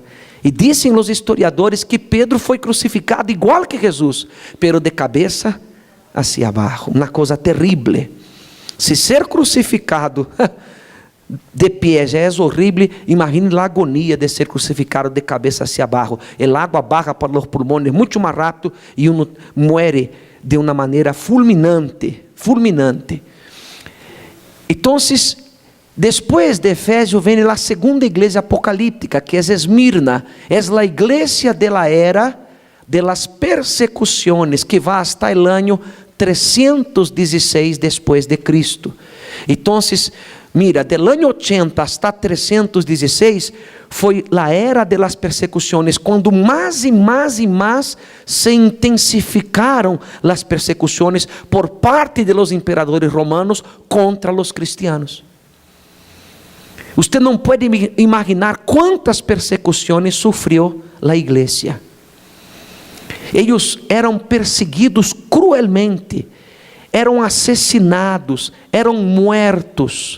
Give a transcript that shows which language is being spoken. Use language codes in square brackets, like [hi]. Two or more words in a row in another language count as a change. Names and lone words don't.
[pt] E dizem os historiadores que Pedro foi crucificado igual que Jesus, pero de cabeça hacia abaixo, uma coisa terrível. Se ser crucificado de pé já é horrível, imagine a agonia de ser crucificado de cabeça hacia abaixo. [es] El agua baja para los pulmones [pt] muito mais rápido e [es] uno muere [pt] de uma maneira fulminante. Então, depois de Efésio vem a segunda igreja apocalíptica, que é Esmirna. É a igreja de [es] la era de las [pt] persecuções, que vai [es] hasta el año [pt] 316 depois de Cristo. Então, [es] mira, del año 80 hasta 316 [pt] foi a era [es] de las [pt] persecuções, quando mais e mais e mais se intensificaram as persecuções por parte [es] de los [pt] imperadores romanos contra [es] los cristianos. [pt] Você não pode imaginar quantas persecuções sofreu a igreja. Eles eram perseguidos cruelmente, eram assassinados, eram mortos.